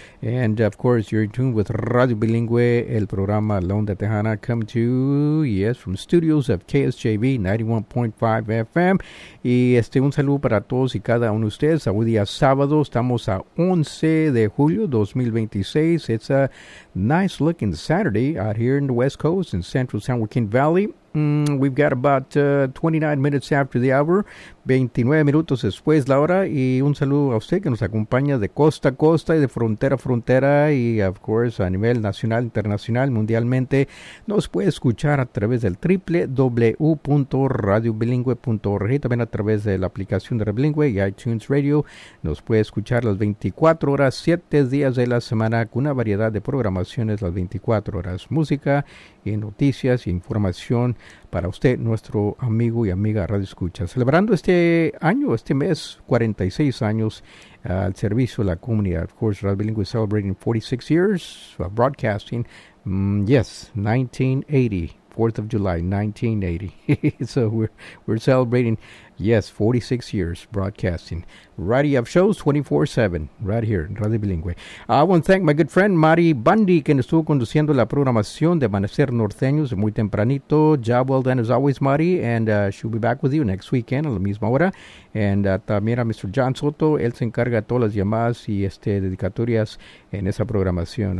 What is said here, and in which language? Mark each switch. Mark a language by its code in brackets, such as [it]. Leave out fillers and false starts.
[en] And, of course, you're in tune with Radio Bilingüe, el programa La Onda Tejana, coming to you, yes, from studios of KSJV 91.5 FM. [es] Y un saludo para todos y cada uno de ustedes. Hoy día sábado, estamos a 11 de julio 2026. [en] It's a nice looking Saturday out here in the West Coast in Central San Joaquin Valley. We've got about 29 minutes after the hour, [es] 29 minutos después de la hora, y un saludo a usted que nos acompaña de costa a costa y de frontera a frontera, y of course a nivel nacional, internacional, mundialmente, nos puede escuchar a través del www.radiobilingüe.org, también a través de la aplicación de Rebilingüe y iTunes Radio, nos puede escuchar las 24 horas, 7 días de la semana, con una variedad de programaciones, las 24 horas, música y noticias e información para usted, nuestro amigo y amiga Radio Escucha. Celebrando este año, este mes, 46 años al servicio de la comunidad. [en] Of course, Radio Bilingüe celebrating 46 years of broadcasting. Yes, 1980, 4th of July, 1980. So we're celebrating, yes, 46 years broadcasting. Radio of shows 24/7, right here, Radio Bilingüe. I want to thank my good friend [es] Mari Bundy, quien estuvo conduciendo la programación de Amanecer Norteños muy tempranito. [en] Job well done as always, Mari, and she'll be back with you next weekend [es] a la misma hora. And también a Mr. John Soto, él se encarga de todas las llamadas y dedicatorias en esa programación.